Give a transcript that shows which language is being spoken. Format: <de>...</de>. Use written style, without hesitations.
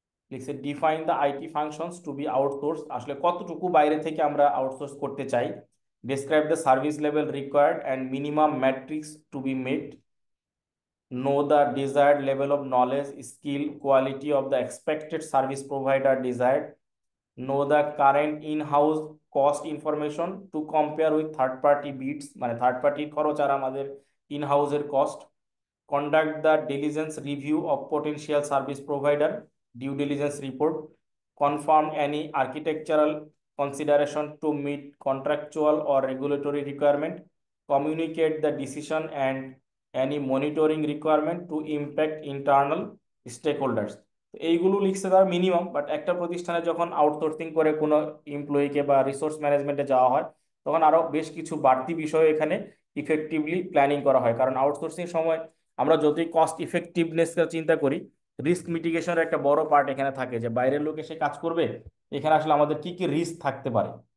<bn>লিখছে define the IT functions two B outsource, আসলে কতটুকু বাইরে থেকে আমরা আউটসোর্স করতে চাই।</bn> <en>Describe the service level required and minimum matrix to be met. Know the desired level of knowledge, skill, quality of the expected service provider desired. Know the current in-house cost information to compare with third party bids,</en> <bn>মানে third পার্টির খরচ আর আমাদের in হাউসের cost.</bn> <en>Conduct the diligence review of potential service provider, due diligence report. Confirm any architectural consideration to meet contractual or regulatory requirement. Communicate the decision and any monitoring requirement to impact internal stakeholders.</en> <bn>তো এইগুলো লিখছে তার minimum, but একটা প্রতিষ্ঠানে যখন outsourcing করে কোনো এমপ্লয়িকে বা রিসোর্স ম্যানেজমেন্টে যাওয়া হয়, তখন আরো বেশ কিছু বাড়তি বিষয় এখানে ইফেক্টিভলি প্ল্যানিং করা হয়। কারণ আউটসোর্সিং সময় আমরা যতই কস্ট ইফেক্টিভনেস চিন্তা করি, রিস্ক মিটিগেশনের একটা বড় পার্ট এখানে থাকে, যে বাইরের লোক এসে কাজ করবে, এখানে আসলে আমাদের কি কি রিস্ক থাকতে পারে।</bn>